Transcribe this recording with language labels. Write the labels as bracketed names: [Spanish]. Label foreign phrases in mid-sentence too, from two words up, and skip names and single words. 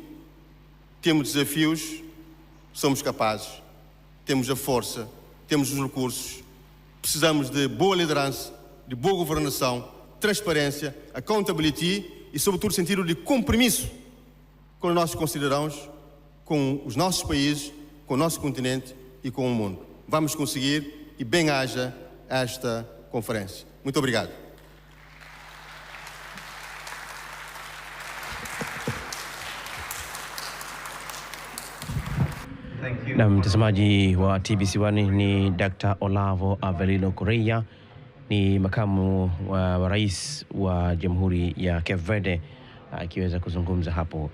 [Portuguese] Temos desafios, somos capazes, temos a força, temos os recursos, precisamos de boa liderança, de boa governação, transparência, accountability e, sobretudo, sentido de compromisso com os nossos concidadãos, com os nossos países, com o nosso continente e com o mundo. Vamos conseguir e bem-haja esta conferência. Muito obrigado. [Swahili] Na mtazamaji wa TBC1 ni Dr. Olavo Avelino Correia, ni makamu wa rais wa Jamhuri ya Cape Verde, akiweza kuzungumza hapo.